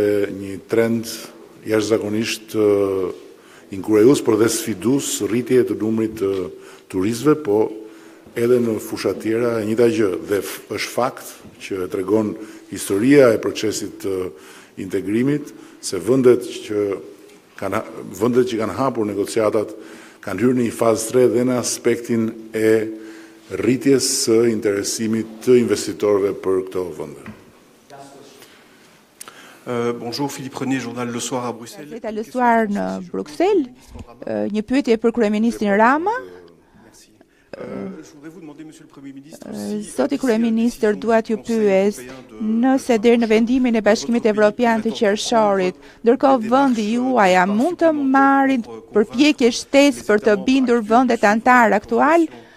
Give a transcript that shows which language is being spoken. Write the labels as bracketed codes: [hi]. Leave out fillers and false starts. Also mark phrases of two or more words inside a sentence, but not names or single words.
[sq] një trend jashtëzakonisht inkurajues por dhe sfidues rritje të numrit të turistëve, po edhe në fusha tjera e njëjta gjë, dhe është fakt që tregon historia e procesit të integrimit, se vendet që kanë hapur negociatat kanë hyrë në një fazë 3 dhe në aspektin e rritjes së interesimit të investitorëve për këto vende. [fr] Bonjour, Philippe René, journal Le Soir à Bruxelles. [sq] Gazeta Le Soir në Bruxelles, një pyetje për kryeministrin Rama. Zoti kryeministër, dua t'ju pyes nëse deri në vendimin e Bashkimit Evropian të qershorit, ndërkohë vendi juaj mund të marrin përpjekje shtesë për të bindur vendet antar aktual